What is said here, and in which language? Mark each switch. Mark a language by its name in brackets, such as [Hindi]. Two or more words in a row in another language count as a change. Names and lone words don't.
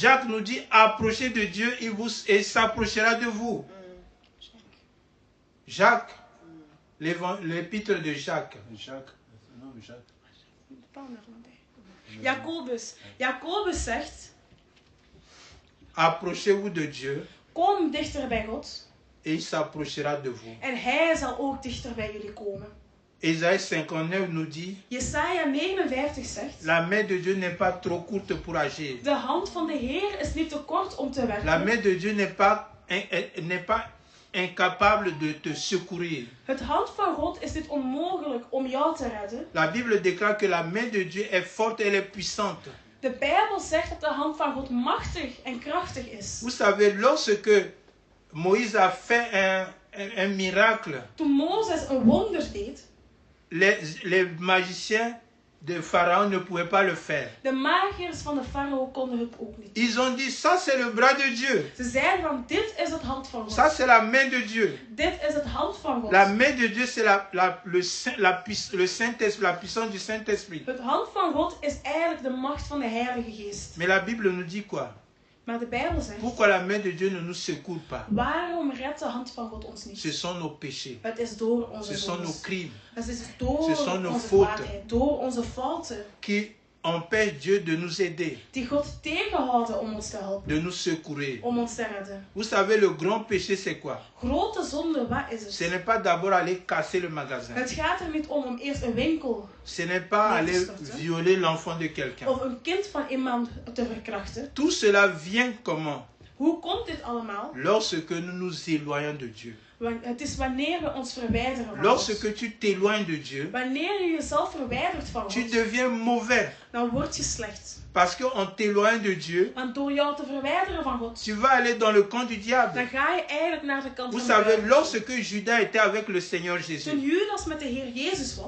[French] Jacques nous dit, approchez de Dieu, il s'approchera de vous. Jacques, l'épître de Jacques. [Dutch] Jacobus zegt, [French] Approchez-vous de Dieu [Dutch] kom dichter bij God [French] et il s'approchera de vous. [Dutch] en hij zal ook dichter bij jullie komen. [French] Ésaïe 59 nous dit, [Dutch] Jesaja 59 zegt, [French] la main de Dieu n'est pas trop courte pour agir. [Dutch] de hand van de Heer is niet te kort om te [French] La [Dutch] werken. [French] main de Dieu n'est pas incapable de te secourir. [Dutch] Het hand van God is niet onmogelijk om jou te redden. [French] La Bible déclare que la main de Dieu est forte, elle est puissante. [Dutch] De Bijbel zegt dat de hand van God machtig en krachtig is. [French] Vous savez, lorsque Moïse a fait un miracle, [Dutch] Toen Mozes een wonder deed, [French] les magiciens de Pharaon ne pouvaient pas le faire. [Dutch] de magiërs van de farao konden het ook niet. [French] Ils ont dit, ça c'est le bras de Dieu. [Dutch] Ze zeiden van, dit is het hand van God. [French] Ça c'est la main de Dieu. [Dutch] Dit is het hand van God. [French] La main de Dieu, c'est le Saint-Esprit, la puissance du Saint-Esprit. [Dutch] Het hand van God is eigenlijk de macht van de Heilige Geest. [French] Mais la Bible nous dit quoi? [Dutch] Maar de Bijbel zegt, [French] Pourquoi la main de Dieu ne nous secourt pas? [Dutch] waarom redt de hand van God ons niet? [French] Ce sont nos péchés. [Dutch] Het is door onze [French] Ce sont nos [Dutch] zondes. [French] crimes [Dutch] Het is door [French] Ce sont nos [Dutch] onze [French] fautes. [Dutch] kwaadheid, door onze fouten, [French] qui empêchent Dieu de nous aider, [Dutch] die God tegenhouden om ons te helpen, [French] de nous secourir. [Dutch] om ons te redden. [French] Vous savez, le grand péché, c'est quoi? [Dutch] Grote zonde, wat is [French] Ce [Dutch] het? [French] n'est pas d'abord aller casser le magasin. [Dutch] Het gaat er niet om eerst een winkel [French] Ce n'est pas [Dutch] Nee, [French] aller [Dutch] dat is dat, hè? [French] violer l'enfant de quelqu'un. [Dutch] of een kind van iemand te verkrachten. [French] Tout cela vient comment? [Dutch] Hoe komt dit allemaal? [French] Lorsque nous nous éloignons de Dieu. [Dutch] Het is wanneer we ons verwijderen van God. [French] Lorsque tu t'éloignes de Dieu, [Dutch] Wanneer je jezelf verwijdert van [French] tu [Dutch] God, [French] deviens mauvais. [Dutch] dan word je slecht. [French] Parce qu'en t'éloignant de Dieu, [Dutch] Want door jou te verwijderen van God, [French] tu vas aller dans le camp du diable. [Dutch] dan ga je eigenlijk naar de kant [French] Vous [Dutch] van de [French] savez, [Dutch] duivel. [French] lorsque Judas était avec le Seigneur [Dutch] Toen [French] Jésus, [Dutch] Judas met de Heer Jezus was,